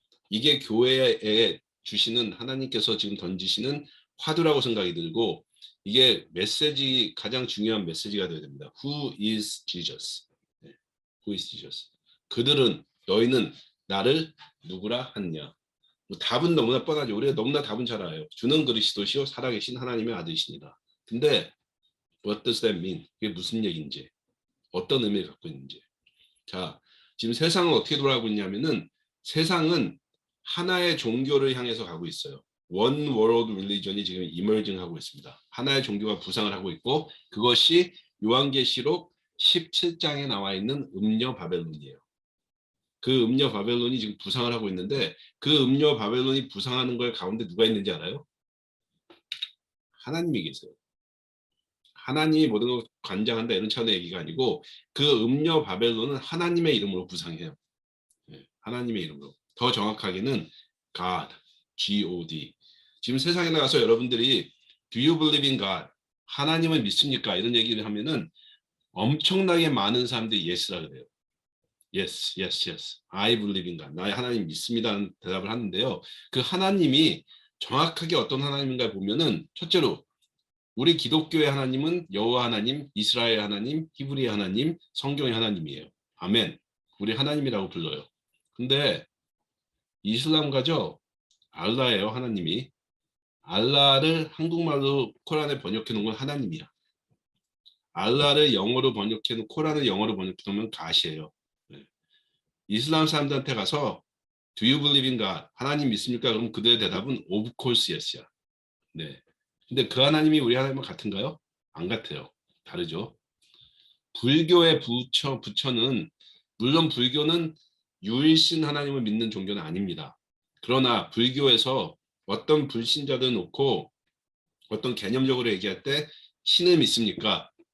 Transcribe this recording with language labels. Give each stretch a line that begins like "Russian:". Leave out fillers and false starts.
Korean: 이게 교회에 주시는 하나님께서 지금 던지시는 화두라고 생각이 들고 이게 메시지 가장 중요한 메시지가 되어야 됩니다.
English: Who is Jesus? Who is Jesus?
Korean: 그들은 너희는 나를 누구라 하느냐? 뭐 답은 너무나 뻔하죠. 우리가 너무나 답은 잘 알아요. 주는 그리스도시요 살아계신 하나님의 아들이십니다. 근데
English: what does that mean?
Korean: 그게 무슨 얘기인지 어떤 의미를 갖고 있는지. 자, 지금 세상은 어떻게 돌아가고 있냐면은 세상은 하나의 종교를 향해서 가고 있어요. One World Religion이 지금 이머징하고 있습니다. 하나의 종교가 부상을 하고 있고 그것이 요한계시록 17장에 나와 있는 음녀 바벨론이에요. 그 음녀 바벨론이 지금 부상을 하고 있는데 그 음녀 바벨론이 부상하는 걸 가운데 누가 있는지 알아요? 하나님이 계세요. 하나님이 모든 걸 관장한다 이런 차원의 얘기가 아니고 그 음녀 바벨론은 하나님의 이름으로 부상해요. 하나님의 이름으로. 더 정확하게는 God, G-O-D. 지금 세상에 나가서 여러분들이
English: Do you believe in God?
Korean: 하나님을 믿습니까? 이런 얘기를 하면은 엄청나게 많은 사람들이 Yes라 그래요.
English: Yes, yes, yes. I believe in God.
Korean: 나 하나님 믿습니다는 대답을 하는데요. 그 하나님이 정확하게 어떤 하나님인가 보면은 첫째로 우리 기독교의 하나님은 여호와 하나님, 이스라엘 하나님, 히브리의 하나님, 성경의 하나님이에요. 아멘. 우리 하나님이라고 불러요. 근데 이슬람가죠? 알라예요, 하나님이. 알라를 한국말로 코란에 번역해 놓은 건 하나님이야. 알라를 영어로 번역해 놓은 코란을 영어로 번역해 놓으면 가시예요. 네. 이슬람 사람들한테 가서
English: Do you believe in God?
Korean: 하나님 믿습니까? 그럼 그들의 대답은
English: Of course yes
Korean: 야. 네. 근데 그 하나님이 우리 하나님과 같은가요? 안 같아요. 다르죠. 불교의 부처는 물론 불교는 유일신 하나님을 믿는 종교는 아닙니다. 그러나 불교에서 어떤 불신자들 놓고 어떤 개념적으로 얘기할 때 신을 믿습니까?